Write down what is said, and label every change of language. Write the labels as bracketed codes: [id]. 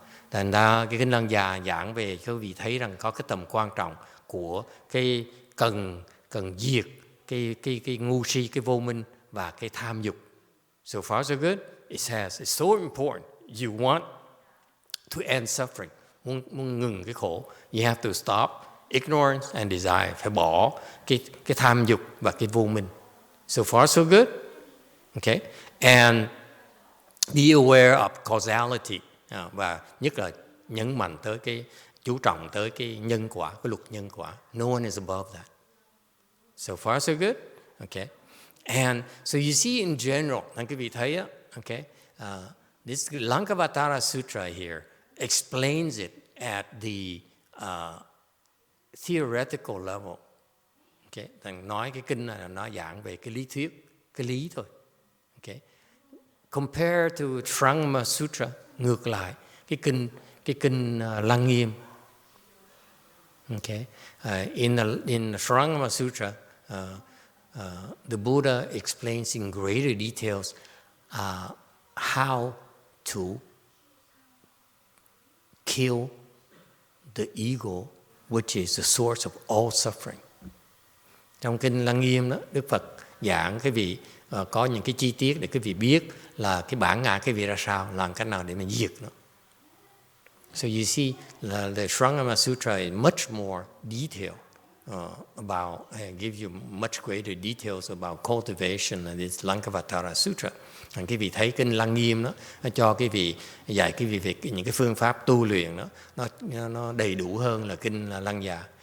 [vi] Thành ra cái kinh Lăng Già giảng về các vị thấy rằng có cái tầm quan trọng của cái cần diệt cái ngu si, cái vô minh và cái tham dục. [en] So far so good. It says it's so important. You want to end suffering. [vi] Muốn ngừng cái khổ. [en] You have to stop ignorance and desire. [vi] Phải bỏ cái tham dục và cái vô minh. [en] So far so good. Okay. And be aware of causality. [vi] Và nhất là nhấn mạnh tới chú trọng tới cái nhân quả, cái luật nhân quả. [en] No one is above that. So far so good. Okay. And so you see in general, [vi] anh quý vị thấy á, [en] okay, this Lankavatara Sutra here explains it at the theoretical level. [vi] Okay, thằng nói cái kinh này là nó giảng về cái lý thuyết, cái lý thôi. [en] Okay, compare to [vi] Shurangama Sutra, ngược lại cái kinh Lăng Nghiêm. [en] Okay, in Shurangama Sutra, the Buddha explains in greater details how to kill the ego, which is the source of all suffering. [vi] Trong kinh Lăng Nghiêm đó, Đức Phật giảng cái vị có những cái chi tiết để cái vị biết là cái bản ngã cái vị ra sao, làm cách nào để mình diệt nó. [en] So you see, the Shurangama Sutra is much more detailed. About give you much greater details about cultivation and this Lankavatara Sutra. [vi] Cái vị thấy kinh Lăng Nghiêm đó, nó cho cái vị dạy cái vị về những cái phương pháp tu luyện đó, nó đầy đủ hơn là kinh Lăng Già.